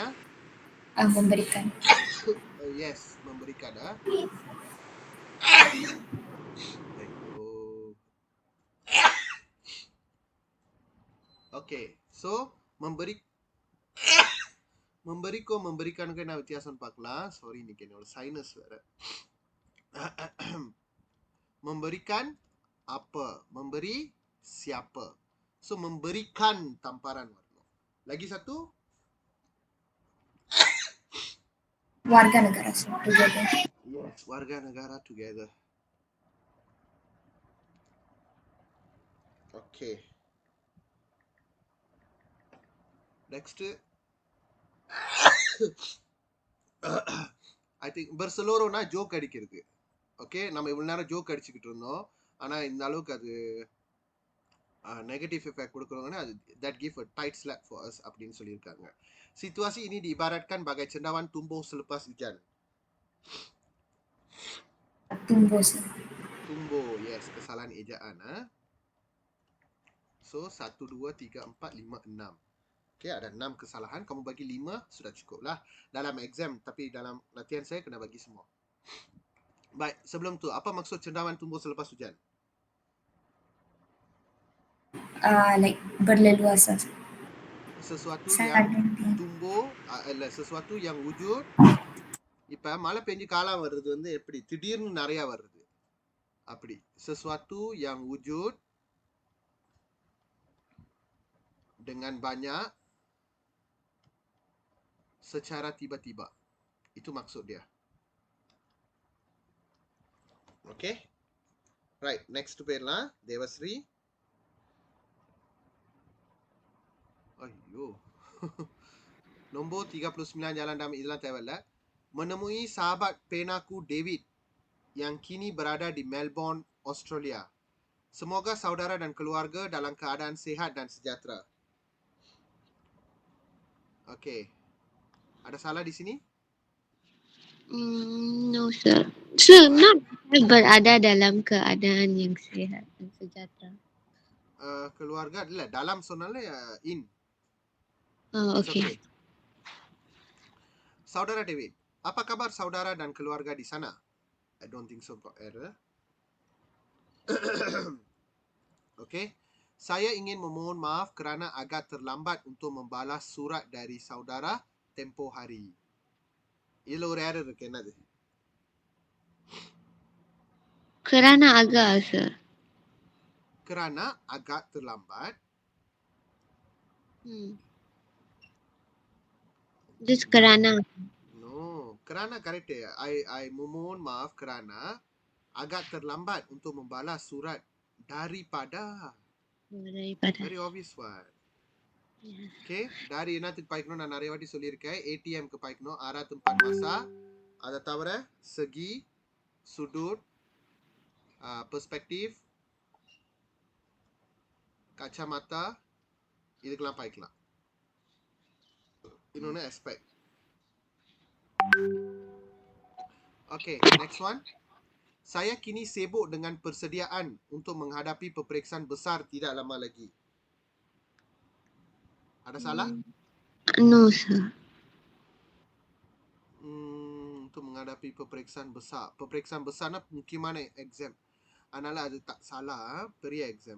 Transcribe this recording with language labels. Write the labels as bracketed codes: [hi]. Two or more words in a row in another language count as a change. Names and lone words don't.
[ms] Memberikan. yes, memberikan Okey, so memberikan kena [ta] வித்தியாசம் பார்க்கலாம். [ms] Sorry ni kena sinus வேற. Memberikan apa? Memberi siapa? So memberikan tamparan warna. Lagi satu Warga negara, [en] sir. Together. yes, [ms] warga negara together. Okay. [en] Next I think berseluruhனா [ta] ஜோக் அடிக்கிறது. ஓகே, நம்ம இவ்வளவு நேரம் ஜோக் அடிச்சுக்கிட்டு இருந்தோம். ஆனா இந்த அளவுக்கு அது [en] negative effect [ta] கொடுக்குறவங்கன்னா அது [en] that give a tight slap for us [ta] அப்படின்னு சொல்லியிருக்காங்க. [ms] Situasi ini diibaratkan bagai cendawan tumbuh selepas hujan. Tumbuh, sir. Tumbuh, yes, kesalahan ejaan. [en] So 1, 2, 3, 4, 5, 6. [ms] Okay, ada 6 kesalahan. Kamu bagi 5, sudah cukup lah. Dalam exam, tapi dalam latihan saya kena bagi semua. Baik, sebelum tu, apa maksud cendawan tumbuh selepas hujan? [en] Like berleluasa, sir. [ms] Sesuatu Saya yang [en] don't think. [ms] tumbuh, sesuatu yang wujud. [ta] இப்ப மழை பெஞ்சு காலம் வருது வந்து எப்படி திடீர்னு நிறைய வருது அப்படி [ms] sesuatu yang wujud dengan banyak secara tiba-tiba. Itu maksud dia. Okay. [en] Right, next to [ta] பேர்லாம் தேவஸ்ரீ. ஐயோ. [ms] Nombor 39 jalan dalam [ta] இதெல்லாம் தேவையில்ல. [ms] Menemui sahabat penaku David yang kini berada di Melbourne, Australia. Semoga saudara dan keluarga dalam keadaan sihat dan sejahtera. Okay. Ada salah di sini? [en] No, sir. Sir, not [ms] berada dalam keadaan yang sihat dan sejahtera. [ta] Keluarga இல்ல dalam சொன்னாலே in. [en] Oh, It's okay. okay. [ms] Saudara David, apa kabar saudara dan keluarga di sana? [en] I don't think so, got error. Okay. [ms] Saya ingin memohon maaf kerana agak terlambat untuk membalas surat dari saudara tempoh hari. [ta] இதுல ஒரு error இருக்கு, என்னது? [ms] Kerana agak, sir. Kerana agak terlambat. [en] Just kerana. No, kerana correct ya. [ms] I memohon maaf kerana agak terlambat untuk membalas surat daripada. [en] Very obvious one. Yeah. [ta] Okay, dari என்னத்துக்கு பாய்க்கணும் நான் நிறைய வாட்டி சொல்லியிருக்கேன். ATM க்கு பாய்க்கணும், [ms] arah tempat masak. [ta] அதை தவிர [ms] segi, sudut, perspektif, kacamata, [ta] இதுக்கெல்லாம் பாய்க்கலாம். [en] இன்னொன்று aspect. Okay, next one. [ms] Saya kini sibuk dengan persediaan untuk menghadapi peperiksaan besar tidak lama lagi. Ada salah? No, sir. Untuk menghadapi peperiksaan besar. Peperiksaan besar nak mungkin mana exam. Analah ada tak salah, peria exam.